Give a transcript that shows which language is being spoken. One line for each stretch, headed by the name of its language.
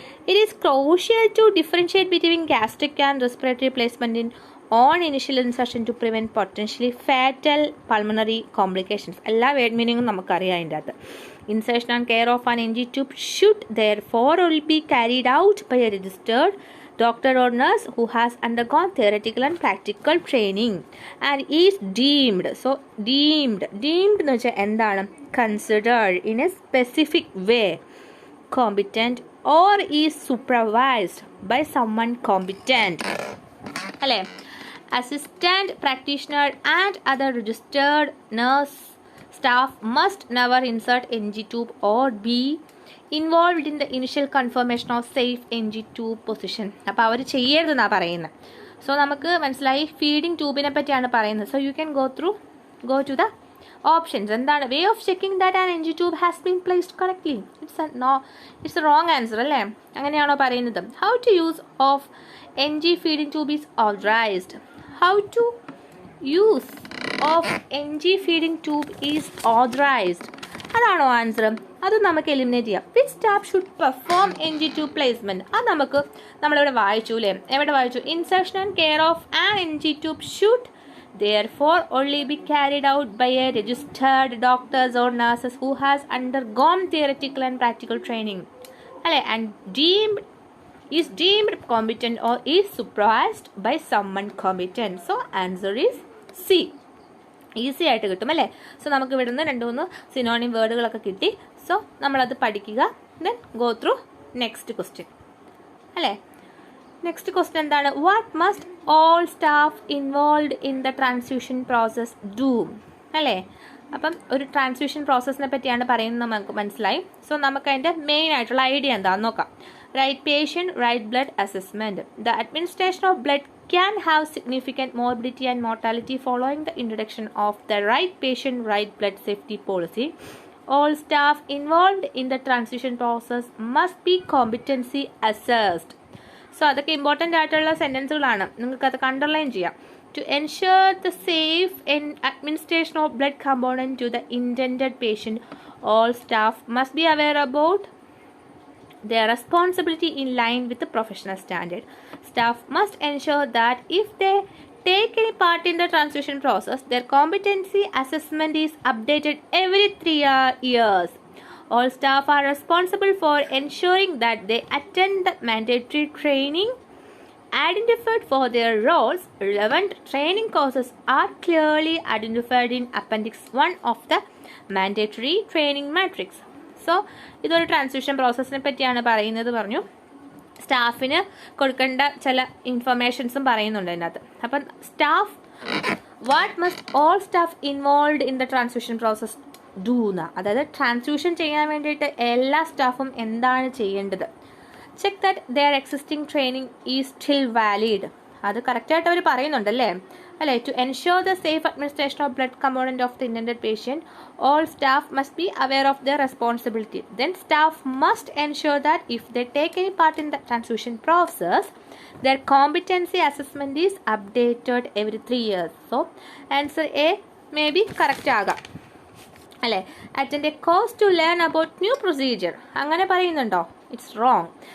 English: It is crucial to differentiate between gastric and respiratory placement on initial insertion to prevent potentially fatal pulmonary complications.
Malayalam: എല്ലാ word മീനിങ്ങും നമുക്കറിയാം അതിൻ്റെ അകത്ത്.
English: Insertion and care of an NG tube should therefore only be carried out by a registered doctor or nurse who has undergone theoretical and practical training and is deemed.
Malayalam: So deemed എന്ന് വെച്ചാൽ എന്താണ്?
English: Considered in a specific way, competent or is supervised by someone competent അല്ലേ. Assistant practitioner and other registered nurse staff must never insert NG tube or be involved in the initial confirmation of safe NG tube position.
Malayalam: അപ്പോൾ അവർ ചെയ്യരുതെന്നാണ് പറയുന്നത്. So നമുക്ക് മനസ്സിലായി feeding ട്യൂബിനെ പറ്റിയാണ് പറയുന്നത്.
English: So you can go to the options.
Malayalam: എന്താണ്?
English: Way of checking that an NG tube has been placed correctly. It's wrong answer അല്ലേ.
Malayalam: അങ്ങനെയാണോ പറയുന്നത്?
English: How to use of NG feeding tube is authorized. How to use of NG feeding tube is authorized.
Malayalam: അതാണോ answer? അത് നമുക്ക് eliminate ചെയ്യാം.
English: Which staff should perform NG tube placement?
Malayalam: അത് നമ്മളിവിടെ വായിച്ചു അല്ലേ. എവിടെ വായിച്ചു?
English: Insertion and care of an NG tube should therefore only be carried out by a registered doctors or nurses who has undergone theoretical and practical training അല്ലേ. and is deemed competent or is supervised by someone competent. so answer is C.
Malayalam: Easy ആയിട്ട് കിട്ടും അല്ലേ. So നമുക്ക് ഇവിടുന്ന് 2-3 synonym വേർഡുകളൊക്കെ കിട്ടി. So നമ്മളത് പഠിക്കുക.
English: Then go through next question അല്ലേ. Next question
Malayalam: എന്താണ്?
English: What must all staff involved in the transfusion process do? അല്ലേ?
Malayalam: അപ്പം ഒരു ട്രാൻസ്ഫ്യൂഷൻ പ്രോസസ്സിനെ പറ്റിയാണ് പറയുന്നത്, നമുക്ക് മനസ്സിലായി. സോ നമുക്ക് അതിൻ്റെ മെയിൻ ആയിട്ടുള്ള ഐഡിയ എന്താണെന്ന് നോക്കാം.
English: Right patient, right blood assessment. The administration of blood can have significant morbidity and mortality following the introduction of the right patient, right blood safety policy. All staff involved in the transfusion process must be competency assessed.
Malayalam: So അതൊക്കെ important ആയിട്ടുള്ള സെൻറ്റൻസുകളാണ്, നിങ്ങൾക്കത് underline ചെയ്യാം.
English: To ensure the safe administration of blood component to the intended patient, all staff must be aware about their responsibility in line with the professional standard. Staff must ensure that if they take any part in the transfusion process, their competency assessment is updated every 3 years. All staff are responsible for ensuring that they attend the mandatory training identified for their roles. Relevant training courses are clearly identified in Appendix 1 of the mandatory training matrix.
Malayalam: So ഇതൊരു transfusion പ്രോസസ്സിനെ പറ്റിയാണ് പറയുന്നത് പറഞ്ഞു. സ്റ്റാഫിന് കൊടുക്കേണ്ട ചില ഇൻഫർമേഷൻസും പറയുന്നുണ്ട് അതിനകത്ത്. അപ്പം staff,
English: what must all staff involve in the transfusion process do
Malayalam: എന്ന, അതായത് ട്രാൻസ്ഫ്യൂഷൻ ചെയ്യാൻ വേണ്ടിയിട്ട് എല്ലാ സ്റ്റാഫും എന്താണ് ചെയ്യേണ്ടത്.
English: Check that their existing training is still valid.
Malayalam: അത് കറക്റ്റായിട്ട് അവർ പറയുന്നുണ്ടല്ലേ, അല്ലേ?
English: To ensure the safe administration of blood component of the intended patient, all staff must be aware of their responsibility. Then staff must ensure that if they take any part in the transfusion process, their competency assessment is updated every 3 years. So answer A may be correct
Malayalam: ആകാം, അല്ലേ?
English: Attend a course to learn about new procedure,
Malayalam: അങ്ങനെ പറയുന്നുണ്ടോ?
English: It's wrong.